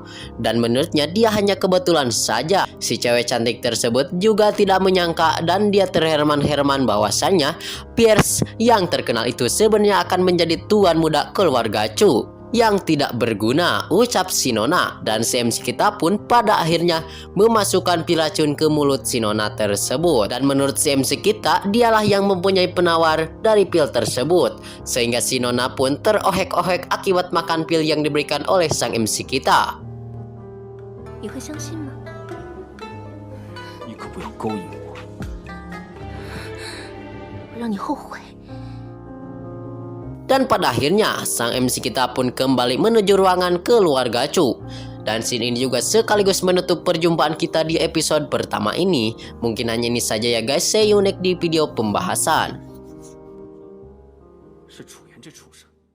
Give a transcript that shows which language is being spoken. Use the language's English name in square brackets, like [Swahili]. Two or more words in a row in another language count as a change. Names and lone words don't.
[Indonesian] Dan menurutnya dia hanya kebetulan saja. Si cewek cantik tersebut juga tidak menyangka dan dia terherman-herman bahwasannya Pierce yang terkenal itu sebenarnya akan menjadi tuan muda keluarga Chu yang tidak berguna, ucap si Nona. Dan si MC kita pun pada akhirnya memasukkan piracun ke mulut si Nona tersebut. Dan menurut si MC kita, dialah yang mempunyai penawar dari pil tersebut. Sehingga si Nona pun terohek-ohek akibat makan pil yang diberikan oleh sang MC kita. [Chinese] 你会相信吗？你可不要勾引我。我让你后悔。 [Indonesian] Dan pada akhirnya sang MC kita pun kembali menuju ruangan keluarga Chu. Dan scene ini juga sekaligus menutup perjumpaan kita di episode pertama ini. Mungkin hanya ini saja ya guys, [English] see you next [Indonesian] di video pembahasan. [Chinese] 是楚原这畜生。